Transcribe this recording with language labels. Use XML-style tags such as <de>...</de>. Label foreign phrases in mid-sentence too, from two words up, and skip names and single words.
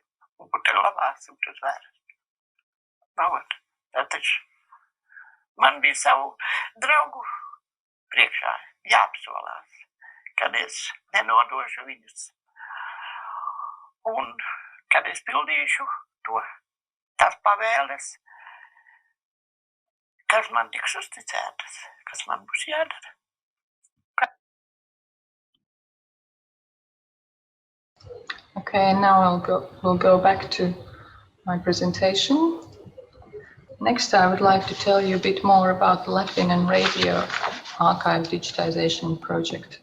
<lv>Un kur te labāsim uz vēras. Tā taču man bija savu draugu priekšā jāapsolās, kad es nenodošu viņus. Un kad es pildīšu tās pavēles, kas man tiks uzticētas, kas man būs jādara.</lv> <en>Okay, now we'll go back to my presentation. Next, I would like to tell you a bit more about the Latvian and Radio Archive Digitization project.</en>